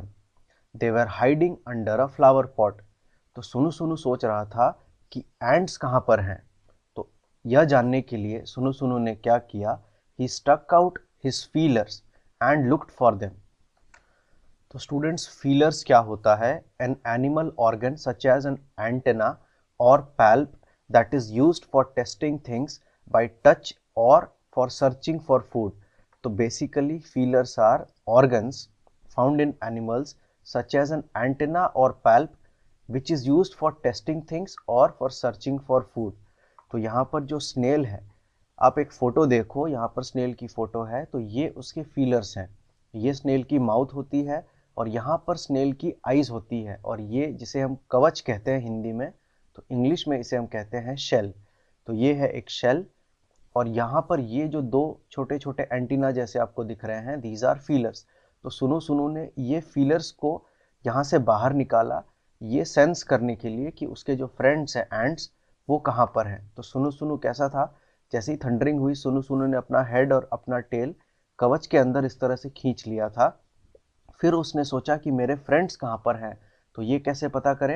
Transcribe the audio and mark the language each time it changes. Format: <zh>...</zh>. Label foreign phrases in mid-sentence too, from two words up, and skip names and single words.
<en>they were hiding under a flower pot.</en> <hi>तो सुनु सुनु सोच रहा था कि एंड्स कहाँ पर हैं। तो यह जानने के लिए सुनु सुनु ने क्या किया,</hi> <en>he stuck out his feelers and looked for them.</en> <hi>तो स्टूडेंट्स फीलर्स क्या होता है,</hi> <en>an animal organ such as an antenna or palp that is used for testing things by touch or for searching for food. So basically feelers are organs found in animals such as an antenna or palp which is used for testing things or for searching for food.</en> <hi>तो यहाँ पर जो स्नेल है, आप एक फ़ोटो देखो, यहाँ पर स्नेल की फ़ोटो है, तो ये उसके फीलर्स हैं। ये स्नेल की माउथ होती है और यहाँ पर स्नेल की आइज़ होती है, और ये जिसे हम कवच कहते हैं हिंदी में, तो इंग्लिश में इसे हम कहते हैं शेल। तो ये है एक शेल, और यहाँ पर ये जो दो छोटे छोटे एंटीना जैसे आपको दिख रहे हैं,</hi> <en>these are feelers.</en> <hi>तो सुनु सुनु ने ये फीलर्स को यहाँ से बाहर निकाला, ये सेंस करने के लिए कि उसके जो फ्रेंड्स हैं एंड्स वो कहाँ पर हैं। तो सुनु सुनु कैसा था, जैसे ही थंडरिंग हुई सुनु सुनु ने अपना हेड और अपना टेल कवच के अंदर इस तरह से खींच लिया था। फिर उसने सोचा कि मेरे फ्रेंड्स कहाँ पर हैं, तो ये कैसे पता करें।</hi>